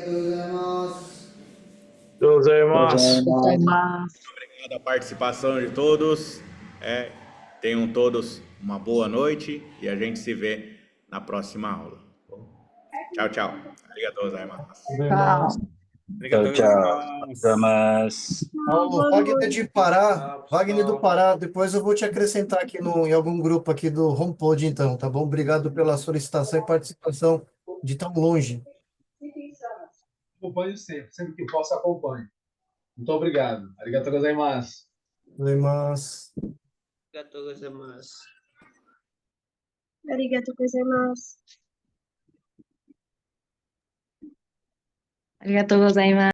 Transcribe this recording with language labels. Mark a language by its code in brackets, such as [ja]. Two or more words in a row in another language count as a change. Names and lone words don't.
[pt] Obrigado a participação de todos. Tenham todos uma boa noite e a gente se vê na próxima aula. Tchau, tchau. [ja] ありがとうございます. [pt] O Wagner do Pará, depois eu vou te acrescentar aqui em algum grupo aqui do HomePod, então, tá bom? Obrigado pela solicitação e participação de tão longe. Acompanho sempre que posso acompanho. Muito obrigado. [ja] ありがとうございます. [pt] Mas... [ja] ありがとうございます. ありがとうございます. ありがとうございます.